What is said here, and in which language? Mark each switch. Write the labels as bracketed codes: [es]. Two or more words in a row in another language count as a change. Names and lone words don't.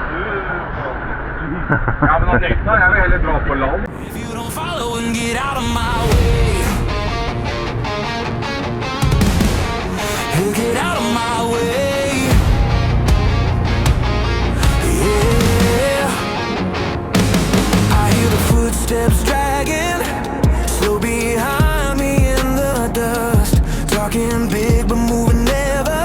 [no] Ja, men at jeg vil heller dra på land. [en] If you don't follow and get out of my way, get out of my way, yeah. I hear the footsteps dragging, slow behind me in the dust, talking big but moving never.